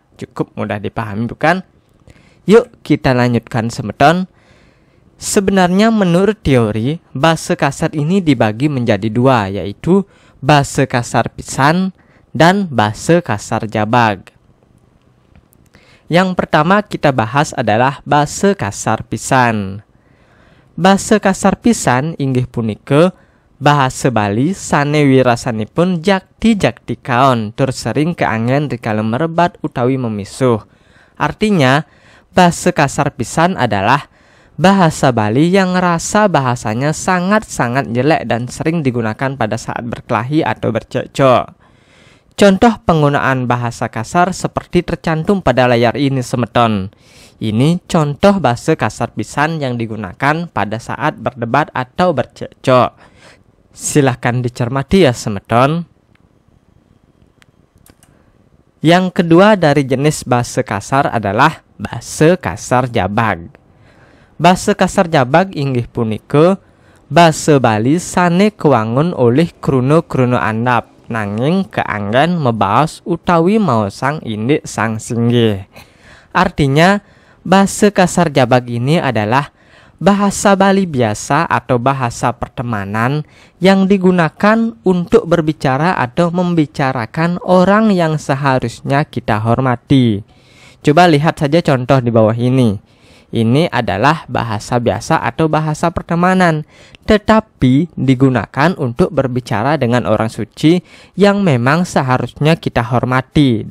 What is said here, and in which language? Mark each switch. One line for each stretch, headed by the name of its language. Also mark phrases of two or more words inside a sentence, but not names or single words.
Indonesian: Cukup mudah dipahami bukan? Yuk kita lanjutkan semeton. Sebenarnya menurut teori,
Balinese: base kasar
Indonesian: ini dibagi menjadi dua, yaitu
Balinese: base kasar pisan
Indonesian: dan
Balinese: base kasar jabag.
Indonesian: Yang pertama kita bahas adalah
Balinese: base kasar pisan. Base kasar pisan inggih punika bahasa Bali sane wirasanipun jakti-jakti kaon tur sering keanggen rikala merebat utawi memisuh.
Indonesian: Artinya,
Balinese: base kasar pisan
Indonesian: adalah bahasa Bali yang rasa bahasanya sangat-sangat jelek dan sering digunakan pada saat berkelahi atau bercekcok. Contoh penggunaan bahasa kasar seperti tercantum pada layar ini semeton. Ini contoh
Balinese: base kasar pisan
Indonesian: yang digunakan pada saat berdebat atau bercekcok. Silahkan dicermati ya semeton. Yang kedua dari jenis
Balinese: base kasar
Indonesian: adalah
Balinese: base kasar jabag. Base kasar jabag inggih punika base Bali sane kewangun oleh kruno-kruno andap, nanging keanggen mebaos utawi maosang indik sang singgih.
Indonesian: Artinya,
Balinese: base kasar jabag
Indonesian: ini adalah bahasa Bali biasa atau bahasa pertemanan yang digunakan untuk berbicara atau membicarakan orang yang seharusnya kita hormati. Coba lihat saja contoh di bawah ini. Ini adalah bahasa biasa atau bahasa pertemanan, tetapi digunakan untuk berbicara dengan orang suci yang memang seharusnya kita hormati.